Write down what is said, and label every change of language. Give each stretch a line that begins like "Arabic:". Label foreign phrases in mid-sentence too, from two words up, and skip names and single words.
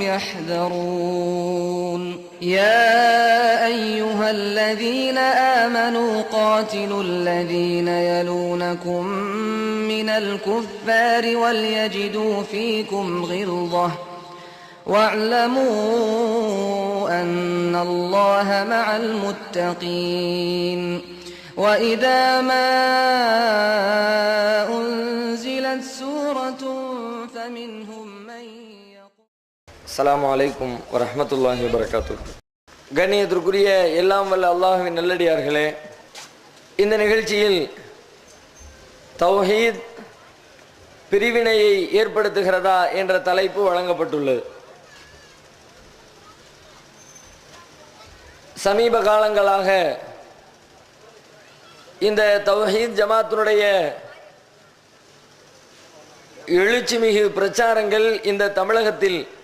Arabic: يحذرون يا أيها الذين آمنوا قاتلوا الذين يلونكم من الكفار وليجدوا فيكم غلظة واعلموا أن الله مع المتقين وإذا ما أنزلت سورة فمنهم من يقول السلام عليكم ورحمة الله وبركاته.
Tamil: கண்ணியத்திற்குரிய எல்லாம் வல்ல அல்லாஹ்வின் நல்லடியார்களே, இந்த நிகழ்ச்சியில் தௌஹீத் பிரிவினையை ஏற்படுத்துகிறதா என்ற தலைப்பு வழங்கப்பட்டுள்ளது. சமீப காலங்களாக இந்த தௌஹீத் ஜமாத்தினுடைய எழுச்சிமிகு பிரச்சாரங்கள் இந்த தமிழகத்தில்